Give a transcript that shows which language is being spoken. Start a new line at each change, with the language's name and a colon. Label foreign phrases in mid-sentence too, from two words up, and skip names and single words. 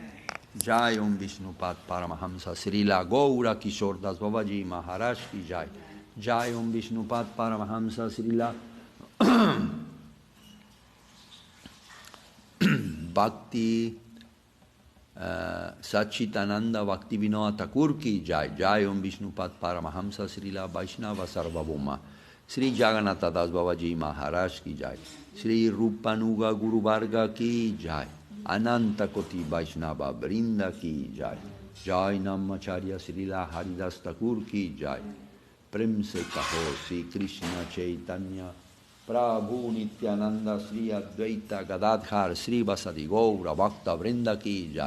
Hindi: जय ॐ विष्णुपाद परमहंस श्रील गौर किशोर दास बाबाजी महाराज की जय. जय ॐ विष्णुपाद परमहंस श्रील भक्ति सच्चिदानन्द भक्तिविनोद ठाकुर की जय. जय ॐ विष्णुपाद परमहंस श्रील वैष्णव सार्वभौम श्री जगन्नाथ दास बाबाजी महाराज की जय. श्री रूपानुग गुरु वर्ग की जय. अनन्त कोटि वैष्णव वृन्द की जय. जय नामाचार्य श्रील हरिदास ठाकुर की जय. प्रेम से कहो श्री कृष्ण चैतन्य प्रभु नित्यानन्द श्री अद्वैत गदाधर श्री वासादि गौर भक्त वृन्द की जय.